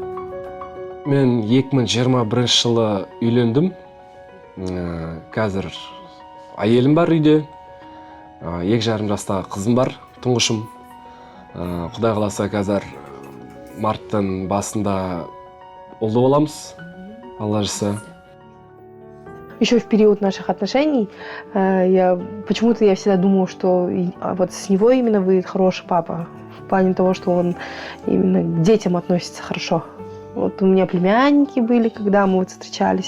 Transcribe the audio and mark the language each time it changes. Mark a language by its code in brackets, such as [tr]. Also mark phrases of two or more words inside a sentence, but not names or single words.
[kk] Мен 2021 жылы үйлендім. Қазір әйелім бар үйде. 2,5 жастағы қызым бар, тұңғышым. Құдай қаласа қазір марттың басында ұлды боламыз. Алла жазса. [ru] Еще в период наших отношений почему-то я всегда думала, что вот с него именно выйдет хороший папа. В плане того, что он именно к детям относится хорошо. Вот у меня племянники были, когда мы вот встречались.